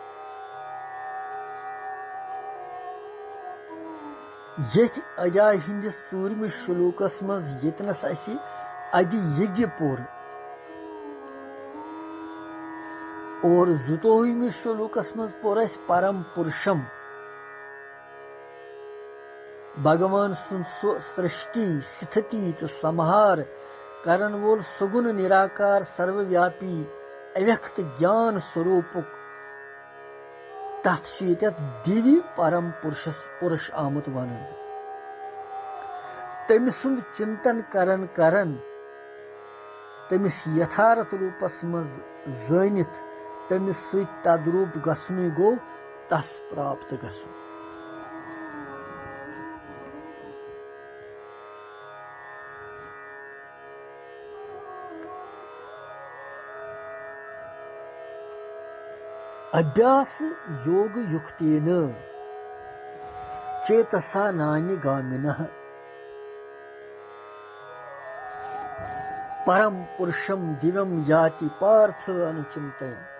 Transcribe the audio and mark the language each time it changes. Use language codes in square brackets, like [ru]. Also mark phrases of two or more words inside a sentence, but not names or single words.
[ks] यथ अजाय हिंदिस 4वें श्लोकस मज यतनस असि अदि यज्ञ पोर और 22वें श्लोकस मज पोर अस परम पुरुषम भगवान सुन सृष्टि स्थिति तो संहार करन वोल सुगुण निराकार सर्वव्यापी अव्यक्त ज्ञान स्वरूपक तथ दिव्य परम पुरुष आमुत वन। तमिस चिंतन करन करन तमिस यथार्थ रूपस मज जानित तमिस तद्रूप गसनु गो तस प्राप्त गसु। [sa] अभ्यास योग युक्तेन चेतसा नान्य गामिनः परम पुरुषम दिव्यम याति पार्थ अनुचिंतयन्।